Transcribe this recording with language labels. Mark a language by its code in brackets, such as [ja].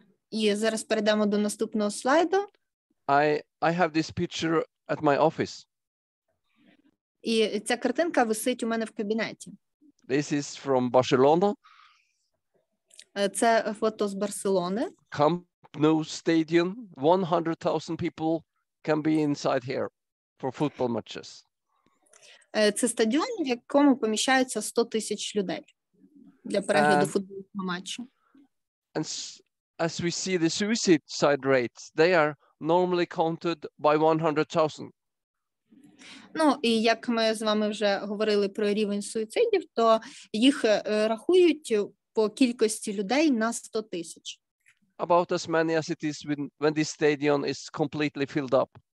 [uk] І зараз перейдемо до наступного слайду. [en] I have this picture at my office. [uk] І ця картинка висить у мене в кабінеті. [en] This is from Barcelona. [uk] Це фото з Барселони. [en] Camp Nou Stadium. 100,000 people can be inside here for football matches. [uk] Це стадіон, в якому поміщаються 100,000 людей для перегляду футбольного матчу. [en] And as we see the suicide rates, they are normally counted by 100,000. [uk] Ну, і як ми з вами вже говорили про рівень суїцидів, то їх рахують по кількості людей на 100,000. [en] About as many as it is when this stadium is completely filled up.